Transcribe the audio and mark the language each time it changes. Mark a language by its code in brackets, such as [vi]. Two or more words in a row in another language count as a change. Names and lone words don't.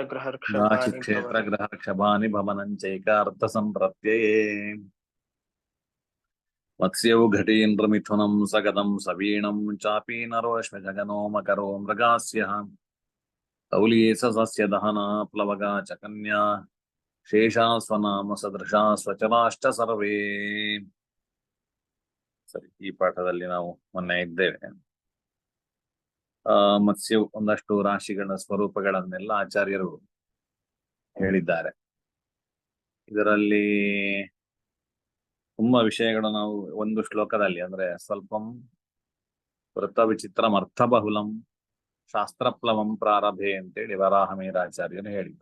[sa] ಗ್ರಹರ್ಕ್ಷಭಾನಿ ಭವನಂಚೈಕಾರ್ಥ ಸಂಪ್ರತ್ಯಯೇ ಮತ್ಸ್ಯೌ ಘಟೀಂದ್ರ ಮಿಥುನಂ ಸಗದಂ ಸವೀಣಂ ಚಾಪಿ ನರೋಶ್ಮ ಜಗನೋ ಮಕರೋ ಮೃಗಾಸ್ಯ ತೌಲೀಸ ಸಸ್ಯ ದಹನ ಪ್ಲವಗ ಚ ಕನ್ಯಾ ಶೇಷಾ ಸ್ವನಾಮ ಸದೃಶಾ ಸ್ವಚರಾಶ್ಚ ಸರ್ವೇ. [kn] ಸರಿ, ಈ ಪಾಠದಲ್ಲಿ ನಾವು ಮೊನ್ನೆ ಇದ್ದೇವೆ. ಮತ್ಸ್ಯವು ಒಂದಷ್ಟು ರಾಶಿಗಳ ಸ್ವರೂಪಗಳನ್ನೆಲ್ಲ ಆಚಾರ್ಯರು ಹೇಳಿದ್ದಾರೆ. ಇದರಲ್ಲಿ ತುಂಬಾ ವಿಷಯಗಳು ನಾವು ಒಂದು ಶ್ಲೋಕದಲ್ಲಿ ಅಂದ್ರೆ [sa] ಸ್ವಲ್ಪಂ ವೃತ್ತ ವಿಚಿತ್ರಂ ಅರ್ಥಬಹುಲಂ ಶಾಸ್ತ್ರಪ್ಲವಂ ಪ್ರಾರಭೆ [kn] ಅಂತೇಳಿ ವರಾಹಮೀರಾಚಾರ್ಯರು ಹೇಳಿದ್ದು.